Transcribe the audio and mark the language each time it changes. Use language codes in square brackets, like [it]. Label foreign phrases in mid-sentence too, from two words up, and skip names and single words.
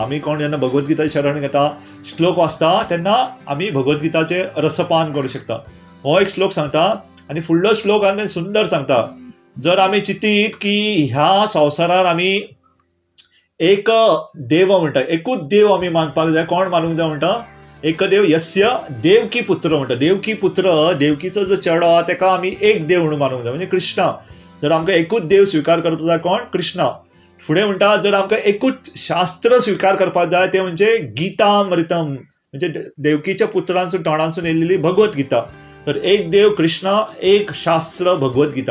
[kok] आमी कोण जेन्ना भगवद्गीताचे शरण घेता, श्लोक वाचता तेन्ना आमी भगवद्गीताचे रसपान करूं शकता. हो एक श्लोक सांगता. आनी फुडलो श्लोक आनी सुंदर सांगता. जर आमी चिंतीत की ह्या संवसारार आमी एक देव म्हणटा, एकूच देव आमी मानपाक जाय. कोण मानूंक जाय म्हणटा एक देव [sa] यस्य देवकी पुत्र [kok] म्हणटा. देवकी पुत्र, देवकीचो जो चेडो तेका आमी एक देव म्हणून मानूंक जाय म्हणजे कृष्णा. जर आमकां एकूच देव स्विकार करपाक जाय कोण कृष्णा. फुडें म्हणटा जर आमकां एकूच शास्त्र स्विकार करपाक जाय ते म्हणजे गीतामृतम म्हणजे देवकीच्या पुत्रांसून तोंडांसून येयलेली भगवद्गीता. तर एक देव कृष्णा, एक शास्त्र भगवद्गीता.